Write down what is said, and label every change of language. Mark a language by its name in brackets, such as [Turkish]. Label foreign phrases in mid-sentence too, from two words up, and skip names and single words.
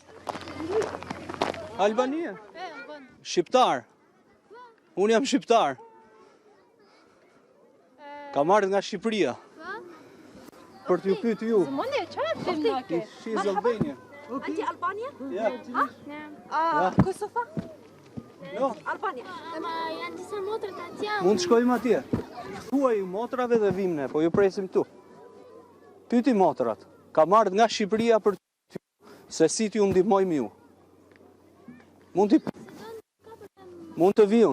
[Albanian] Albania? Shqiptar? Unë jam shqiptar. Kam ardhur nga Shqipëria. Për t'ju pyetur ju. [English] She's Albanian. [Arabic] أنت ألبانيا؟ [English] Yeah. [Arabic] كوسوفا؟ [Albanian] Jo, [Arabic] ألبانيا. [Albanian] Janë disa motra të atje. mund të shkojmë atje. Thuaj motrave dhe vim ne, po ju presim tu. Pyeti motrat. Kam ardhur nga Shqipëria për ty, se si t'ju ndihmojmë ju. Mund të viun.